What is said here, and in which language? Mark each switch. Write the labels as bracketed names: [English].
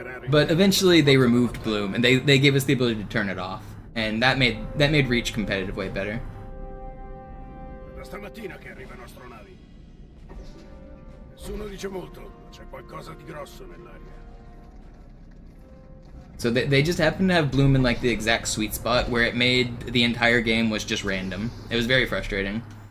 [English] But eventually they removed Bloom, and they gave us the ability to turn it off, and that made Reach competitive way better. [Italian] Stamattina che arrivano astronavi. Nessuno dice molto, ma c'è qualcosa di grosso nell'aria. [English] So they just happened to have Bloom in like the exact sweet spot where it made the entire game was just random. It was very frustrating.